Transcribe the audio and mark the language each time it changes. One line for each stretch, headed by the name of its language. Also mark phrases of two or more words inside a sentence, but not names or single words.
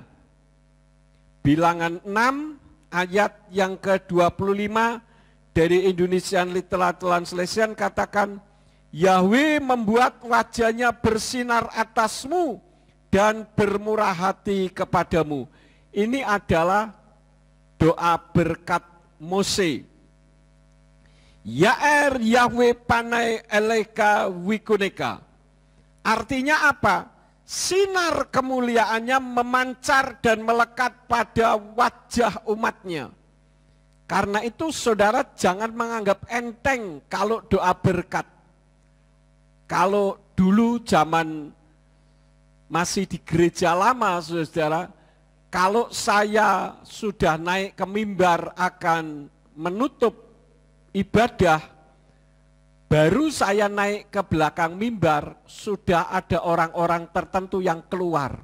Indonesian: Bilangan 6 ayat yang ke-25 dari Indonesian Literal Translation katakan, Yahweh membuat wajahnya bersinar atasmu dan bermurah hati kepadamu. Ini adalah doa berkat Mose.
Hebrew: יאר יהוה פניו אליך ויחנך.
Indonesian: Artinya apa? Sinar kemuliaannya memancar dan melekat pada wajah umatnya. Karena itu saudara jangan menganggap enteng kalau doa berkat. Kalau dulu zaman masih di gereja lama saudara, kalau saya sudah naik ke mimbar akan menutup ibadah, baru saya naik ke belakang mimbar, sudah ada orang-orang tertentu yang keluar.